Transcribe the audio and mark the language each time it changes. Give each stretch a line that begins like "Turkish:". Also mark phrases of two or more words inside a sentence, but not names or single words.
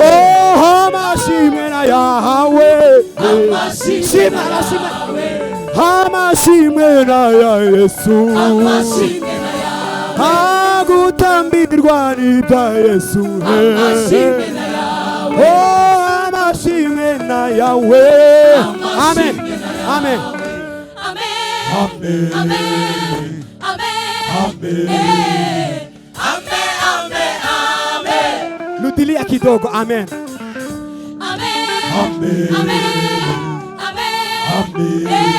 Kinyarwanda: oh amashimwe na yawe shima shima amashimwe na ya Yesu amashimwe na yawe agutambirwa n'ibya Yesu amashimwe na yawe oh amashimwe na yawe amen amen amen amen amen amen amen amen
Swahili: rudilia kidogo amen
Kinyarwanda: amen Amen. amen amen